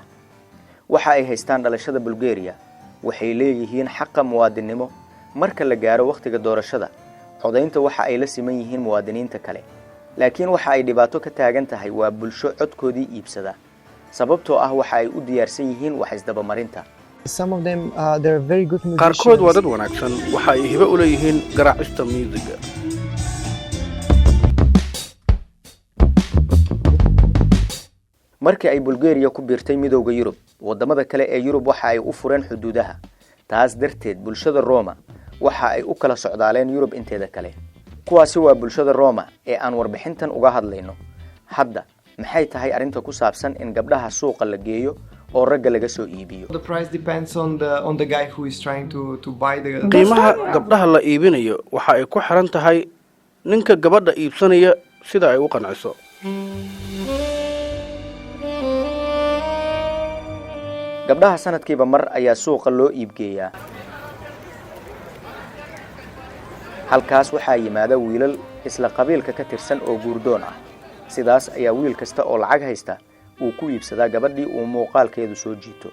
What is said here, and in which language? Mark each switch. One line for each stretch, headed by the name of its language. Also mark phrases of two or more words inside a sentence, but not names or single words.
Somali: waxa ay haystaan dhalashada Bulgaria, waxay leeyihiin xaqa muwaadinimo. marka la gaaro waqtiga doorashada, codaynta waxa ay la siman yihiin muwaadiniinta kale. laakiin waxa ay dhibaato ka taagan tahay waa bulsho codkoodii iibsada, sababtoo ah waxa ay u diyaarsan yihiin wax isdabamarinta.
English: Some of them they're very good musicians.
Somali: qaarkood waa dad wanaagsan, waxa ay hibo u leeyihiin garaacista musiga. markii ay Bulgaria ku biirtay midowga Yurub, wadamada kale ee Yurub waxa ay u fureen xuduudaha. taas darteed bulshada Roma waxa ay u kala socdaaleen Yurub inteeda kale. kuwaasi waa bulshada Roma ee aan warbixintan uga hadlayno. hadda maxay tahay arinta ku saabsan in gabdhaha suuqa la geeyo oo ragga laga soo iibiyo?
English: The price depends on the guy who is trying to buy the
Somali: qiimaha gabdhaha la iibinayo waxa ay ku xiran tahay ninka gabadha iibsanaya sida ay u qanciso. gabdhaha sanadkiiba mar ayaa suuqa loo iibgeeyaa halkaas waxaa yimaada wiilal isla qabiilka ka tirsan oo guurdoon ah sidaas ayaa wiil kasta oo lacag haysta uu ku iibsadaa gabadhii uu muuqaalkeedu soo jiito